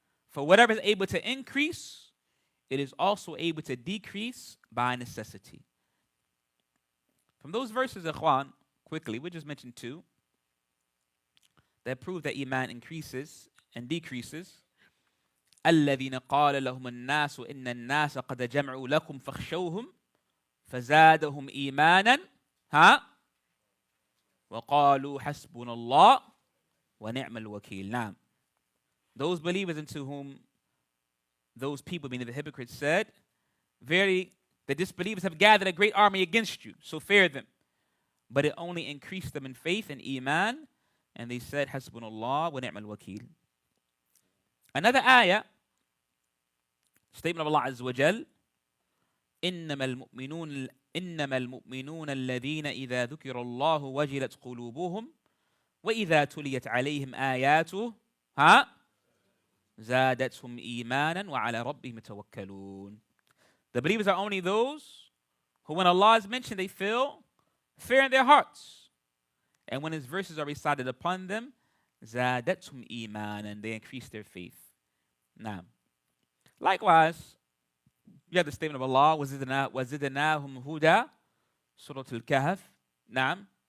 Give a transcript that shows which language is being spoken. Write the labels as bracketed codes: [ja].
[en] For whatever is able to increase, it is also able to decrease by necessity. From those verses, ikhwan, quickly, we just mentioned two that prove that Iman increases and decreases. [ar] الذين قال لهم الناس إن الناس قد جمعوا لكم فاخشوهم فزادهم إيمانا وقالوا حسبنا الله ونعم الوكيل. نعم. [en] Those believers into whom those people, meaning the hypocrites, said, verily, the disbelievers have gathered a great army against you, so fear them. But it only increased them in faith and Iman, and they said, [ar] حسبنا الله ونعم الوكيل. [en] Another ayah, statement of Allah Azza wa Jal, [ar] إنما المؤمنون الذين إذا ذكر الله وجلت قلوبهم وإذا تليت عليهم آياته زادتهم إيمانا وعلى ربهم يتوكلون. [en] The believers are only those who, when Allah is mentioned, they feel fear in their hearts. And when His verses are recited upon them, [ar] زادتهم إيمانا, [en] they increase their faith. Now, likewise, you have the statement of Allah, [ar] وَزِدْنَاهُمْ هُدًى, [en] Surah Al-Kahf. Naam.